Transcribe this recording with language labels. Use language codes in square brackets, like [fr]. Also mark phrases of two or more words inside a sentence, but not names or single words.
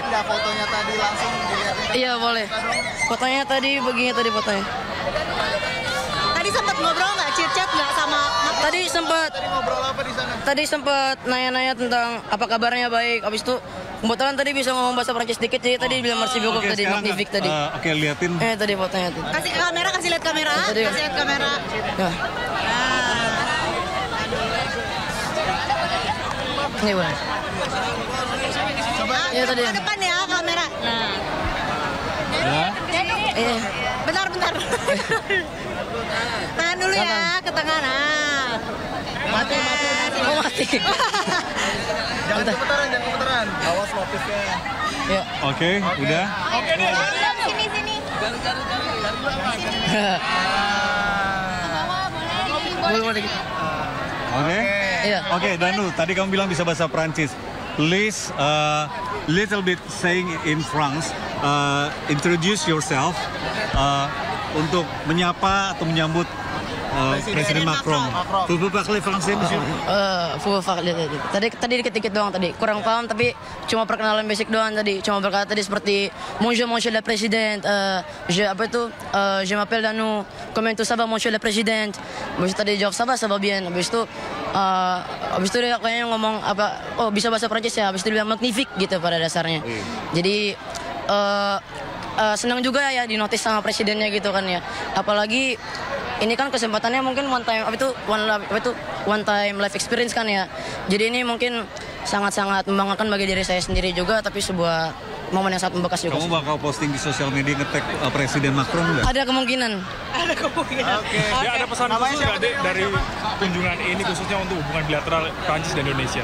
[id] Ada fotonya tadi langsung dilihat. Iya boleh. Fotonya tadi begini tadi fotonya. Tadi sempat ngobrol nggak, chat nggak sama? Tadi sempat. Tadi ngobrol apa di sana? Tadi sempat nanya-nanya tentang apa kabarnya baik. Abis itu kebetulan tadi bisa ngomong bahasa Prancis dikit, jadi tadi bilang [fr] merci beaucoup [id] tadi, magnifique tadi. Oke, liatin. Tadi fotonya tuh. Kasih ke kamera, kasih lihat kamera, Tadi. kasih lihat kamera. Ya. Ini boleh. Coba. Iya tadi. Ke depan ya kamera. Nah. Ya. Bentar. Tahan dulu ya, ke tengah. Nah. Mati. Oh mati. Jangan keputaran. Awas motifnya. Ya. Oke, udah. Sini. Boleh dikit. Oke. Iya. Oke, Danu, tadi kamu bilang bisa bahasa Prancis. [en] Please, little bit saying in France, introduce yourself [id] untuk menyapa atau menyambut Presiden Macron. [fr] Vous parlez français, monsieur? [id] Tadi dikit-dikit doang tadi. Kurang paham tapi cuma perkenalan basic doang tadi. Cuma berkata tadi seperti [fr] Monsieur le Président, je m'appelle Danu. Comment tout ça va Monsieur le Président? [id] Habis itu tadi jawab [fr] ça va bien. [id] Habis itu dia kayaknya ngomong bisa bahasa Prancis ya. Habis itu dia bilang magnifique gitu pada dasarnya. Jadi senang juga ya dinotis sama presidennya gitu kan ya. Apalagi ini kan kesempatannya mungkin [en] one time life experience [id] kan ya. Jadi ini mungkin sangat-sangat membanggakan bagi diri saya sendiri juga, tapi sebuah momen yang sangat membekas juga. Kamu bakal posting di sosial media nge-tag Presiden Macron nggak? Ada kemungkinan. Oke. Ya ada pesan khusus nggak Dek dari kunjungan ini khususnya untuk hubungan bilateral Prancis dan Indonesia?